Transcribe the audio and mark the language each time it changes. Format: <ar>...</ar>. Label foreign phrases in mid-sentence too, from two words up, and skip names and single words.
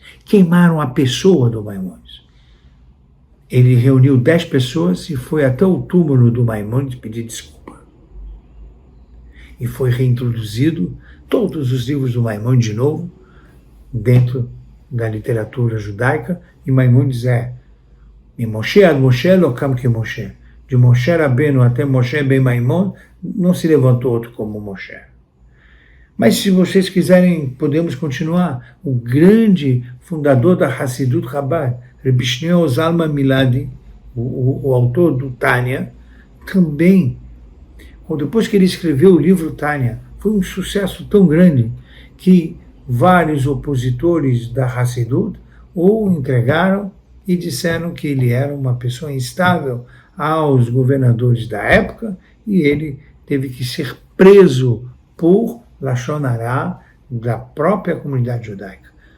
<pt>Queimaram a pessoa do Maimônides. Ele reuniu 10 pessoas e foi até o túmulo do Maimônides pedir desculpa. E foi reintroduzido todos os livros do Maimônides de novo dentro da literatura judaica, e Maimônides de</pt> <he>משה עד משה לא קם כמו משה.</he> <pt>De Moshe Rabbeinu até Moshe ben Maimon, não se levantou outro como Moshe. Mas se vocês quiserem, podemos continuar. O grande fundador da</pt> <he>חסידות חב"ד,</he> <pt>Rebbe Shneur Zalman Miladi, o autor do Tânia, também, depois que ele escreveu o livro Tânia, foi um sucesso tão grande que vários opositores da Hassidut o entregaram e disseram que ele era uma pessoa instável aos governadores da época e ele teve que ser preso por</pt> <he>לשון הרע</he> <pt>da própria comunidade judaica.</pt>